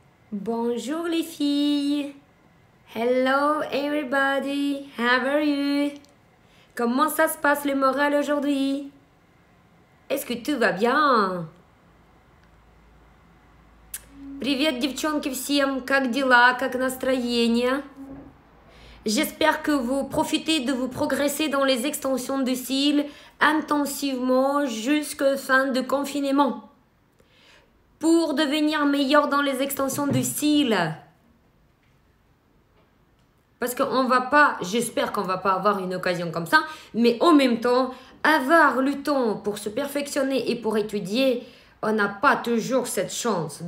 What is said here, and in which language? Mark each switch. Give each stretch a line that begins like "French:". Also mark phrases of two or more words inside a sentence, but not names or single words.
French: Bonjour les filles.
English: Hello everybody. How are you?
French: Comment ça se passe le moral aujourd'hui? Est-ce que tout va bien?
Russian: Привет, девчонки, всем. Как дела? Как настроение?
French: J'espère que vous profitez de vous progresser dans les extensions de cils intensivement jusqu'à fin de confinement. Pour devenir meilleur dans les extensions de cils. Parce qu'on va pas, j'espère qu'on va pas avoir une occasion comme ça, mais en même temps, avoir le temps pour se perfectionner et pour étudier, on n'a pas toujours cette chance.